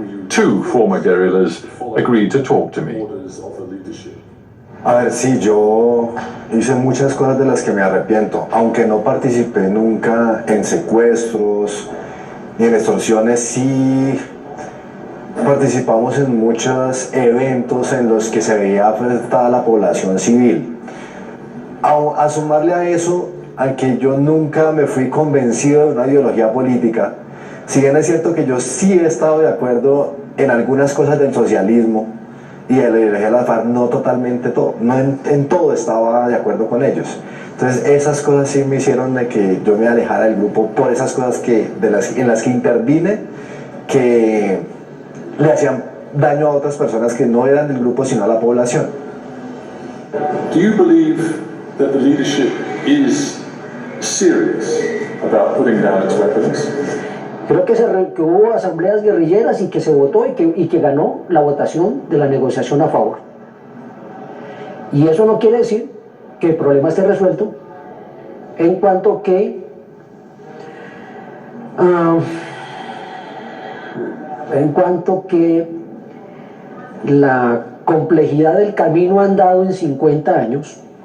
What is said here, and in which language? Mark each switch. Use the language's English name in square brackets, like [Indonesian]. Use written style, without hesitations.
[English] 2 former guerrillas agreed to talk to me. [Spanish] A ver, sí, yo hice muchas cosas de las que me arrepiento, aunque no participé nunca en secuestros ni en extorsiones, sí participamos en muchos eventos en los que se veía afectada la población civil. A sumarle a eso, a que yo nunca me fui convencido de una ideología política, si bien es cierto que yo sí he estado de acuerdo en algunas cosas del socialismo y de la ideología de la FARC, no totalmente todo, no en todo estaba de acuerdo con ellos. Entonces esas cosas sí me hicieron de que yo me alejara del grupo por esas cosas en las que intervine, que le hacían daño a otras personas que no eran del grupo sino a la población. [English] Do you believe that the leadership is serious about putting down its weapons? [Spanish] Creo que hubo asambleas guerrilleras y que se votó y que ganó la votación de la negociación a favor. Y eso no quiere decir que el problema esté resuelto en cuanto que la complejidad del camino andado en 50 años,